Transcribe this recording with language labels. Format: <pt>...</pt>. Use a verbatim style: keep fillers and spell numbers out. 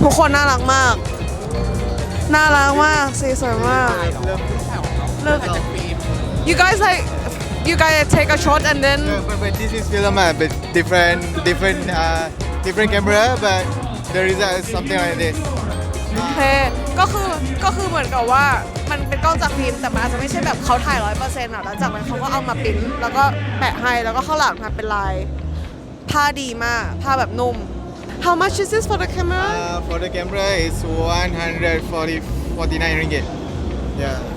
<th>ทุกคนน่ารักมากน่ารักมากสีสวยมาก</th> <en>Look You guys like you guys take a shot and then no, but, but this is film a bit different different uh, different camera but the result is something like this</en> <th>โอเคก็คือก็คือเหมือนกับว่ามันเป็นกล้องจากฟิล์มแต่มันอาจจะไม่ใช่แบบเขาถ่าย ร้อยเปอร์เซ็นต์ อ่ะแล้วจากนั้นเขาก็เอามาปริ้นท์แล้วก็แปะให้แล้วก็ข้างหลังทำเป็นลายผ้าดีมากผ้าแบบนุ่ม</th> <en>How much is this for the camera? Uh, for the camera, it's one hundred forty-nine ringgit. Yeah.</en>